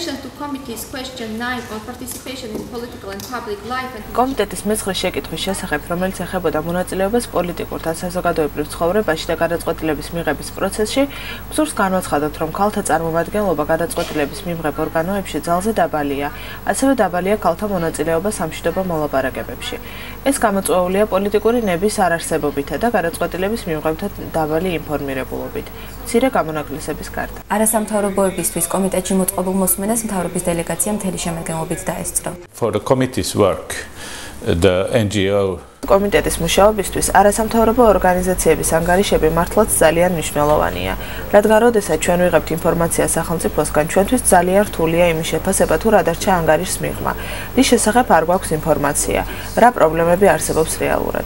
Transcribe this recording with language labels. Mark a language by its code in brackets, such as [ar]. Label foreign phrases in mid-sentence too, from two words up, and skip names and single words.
[ka] კომიტეტის მეცხრე შეკითხვის შესახებ, რომელიც ეხებოდა მონაწილეობას პოლიტიკურ და საზოგადოებრივ ცხოვრებაში და გადაწყვეტილების მიღების პროცესში, გსურს განვაცხადოთ, რომ ქალთა წარმომადგენლობა გადაწყვეტილების მიმღებ ორგანოებში ძალზე დაბალია, ასევე დაბალია ქალთა მონაწილეობა სამშვიდობო მოლაპარაკებებში. ეს გამოწვეულია პოლიტიკური ნების არარსებობითა და გადაწყვეტილების მიმღებთა დაბალი ინფორმირებულობით. გამონაკლისების გარდა. არასამთავრობოებისთვის კომიტეტში მოწყობილ მოსმენას მთავრობის დელეგაცია მთელი შემადგენლობით დაესწრო. [en] For the committee's work, the NGO [ka] კომიტეტის მუშაობისთვის არასამთავრობო ორგანიზაციების ანგარიშები მართლაც ძალიან მნიშვნელოვანია, რადგან როდესაც ჩვენ ვიღებთ ინფორმაციას სახელმწიფოსგან, ჩვენთვის ძალიან რთულია იმის შეფასება, თუ რა დარჩა ანგარიშის მიღმა. რის შესახებ არ გვაქვს ინფორმაცია, რა პრობლემები არსებობს რეალურად.